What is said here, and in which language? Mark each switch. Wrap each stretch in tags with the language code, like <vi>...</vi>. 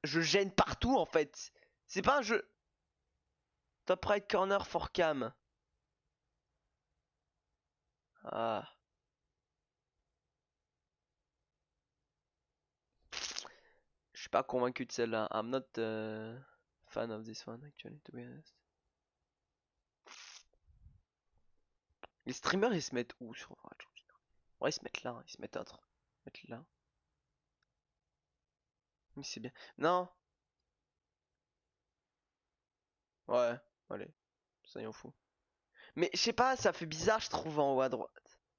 <fr>Je gêne partout en fait. C'est pas un jeu.</fr> <en>Top right corner for cam. Ah.</en> <fr>Je suis pas convaincu de celle-là.</fr> <en>I'm not fan of this one actually, to be honest.</en> <fr>Les streamers ils se mettent où sur Overwatch? Ouais, ils se mettent là, hein, ils se mettent là. Mais c'est bien. Non. Ouais, allez, soyons fous. Mais je sais pas, ça fait bizarre, je trouve, en haut à droite.</fr>